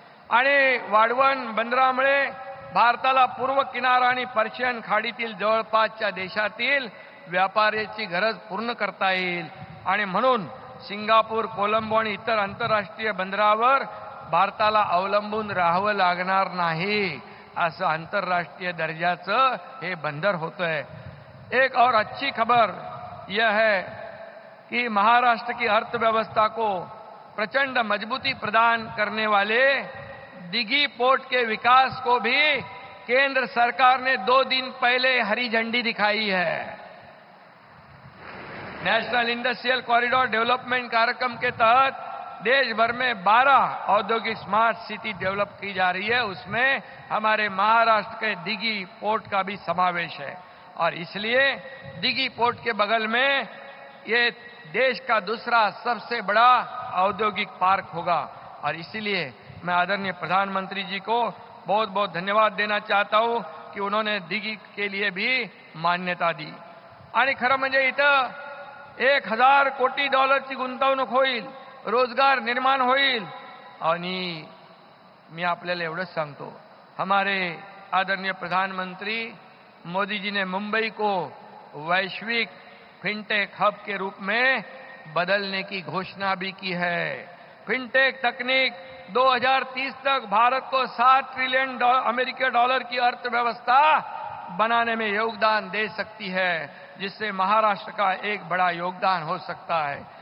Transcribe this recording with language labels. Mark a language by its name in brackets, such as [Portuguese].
[Marathi] आणि वाढवण बंदरामुळे भारताला पूर्व किनारा आणि पर्शियन खाडीतील जवळपासच्या देशातील व्यापाराची गरज पूर्ण करता येईल. आणि म्हणून सिंगापूर, कोलंबो आणि इतर आंतरराष्ट्रीय बंदरावर भारताला अवलंबून राहावं लागणार नाही. असं आंतरराष्ट्रीय दर्जाचं हे बंदर होतंय. [Hindi] एक और अच्छी खबर यह है कि महाराष्ट्र की अर्थव्यवस्था को प्रचंड मजबूती प्रदान करने वाले दिघी पोर्ट के विकास को भी केंद्र सरकार ने 2 दिन पहले हरी झंडी दिखाई है. नेशनल इंडस्ट्रियल कॉरिडोर डेवलपमेंट कार्यक्रम के तहत देश भर में 12 औद्योगिक स्मार्ट सिटी डेवलप की जा रही है. उसमें हमारे महाराष्ट्र के दिघी पोर्ट का भी समावेश है. और इसलिए दिघी पोर्ट के बगल में ये देश का दूसरा सबसे बड़ा औद्योगिक पार्क होगा. और इसीलिए मैं आदरणीय प्रधानमंत्री जी को बहुत बहुत धन्यवाद देना चाहता हूं कि उन्होंने दिघी के लिए भी मान्यता दी. [Marathi] आणि खरं म्हणजे इथं 1,000 कोटी डॉलरची गुंतवणूक होईल, रोजगार निर्माण होईल. आणि मी आपल्याला एवढंच सांगतो, [Hindi] हमारे आदरणीय प्रधानमंत्री मोदी जी ने मुंबई को वैश्विक फिनटेक हब के रूप में बदलने की घोषणा भी की है. फिनटेक तकनीक 2030 तक भारत को 7 ट्रिलियन अमेरिकी डॉलर की अर्थव्यवस्था बनाने में योगदान दे सकती है, जिससे महाराष्ट्र का एक बड़ा योगदान हो सकता है.